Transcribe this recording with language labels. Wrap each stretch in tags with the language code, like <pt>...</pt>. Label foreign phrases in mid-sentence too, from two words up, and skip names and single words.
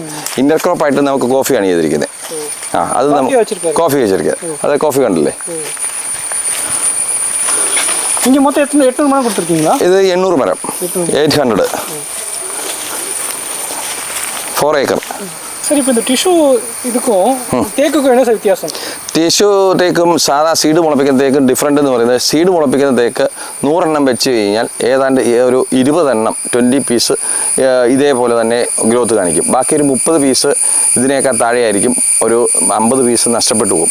<ml>ഇന്റർക്രോപ്പായിട്ട് നമുക്ക് കോഫിയാണ് ചെയ്തിരിക്കുന്നത്. അത് കോഫി വെച്ചിരിക്കുന്നത്. അത് കോഫി കണ്ടില്ലേ? ഇത് 800 മരം, 800, 4 ഏക്കർ.</ml> <ta>சரி, இப்போ இந்த டிஷ்யூ இதுக்கும் தேக்குக்கும் என்ன சார் வித்தியாசம்?</ta> <ml>ടിഷ്യൂ തേക്കും സാധാ സീഡ് മുളപ്പിക്കുന്ന തേക്കും ഡിഫറെൻ്റ് എന്ന് പറയുന്നത്, സീഡ് മുളപ്പിക്കുന്ന തേക്ക് 100 എണ്ണം വെച്ച് കഴിഞ്ഞാൽ ഏതാണ്ട് ഒരു 20 എണ്ണം 20 പീസ് ഇതേപോലെ തന്നെ ഗ്രോത്ത് കാണിക്കും. ബാക്കി ഒരു 30 പീസ് ഇതിനേക്കാൾ താഴെയായിരിക്കും, ഒരു 50 പീസ് നഷ്ടപ്പെട്ടു പോകും.</ml>